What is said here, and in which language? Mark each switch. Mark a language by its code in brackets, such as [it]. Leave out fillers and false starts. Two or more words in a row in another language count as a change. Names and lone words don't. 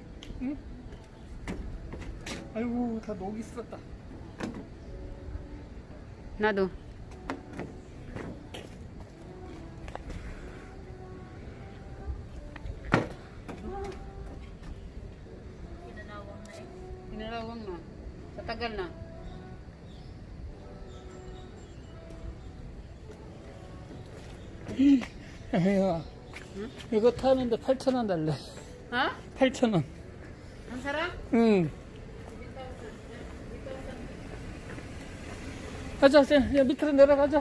[ko] 응? 아이고 다 녹이 쓸었다. [tl] 나도 Pinalawang na. Sa tagal na. [ko] 야, 이거 타는데 8,000원 달래. 어? 8,000원. 한 사람? 응. 가자, 야, 밑으로 내려가자.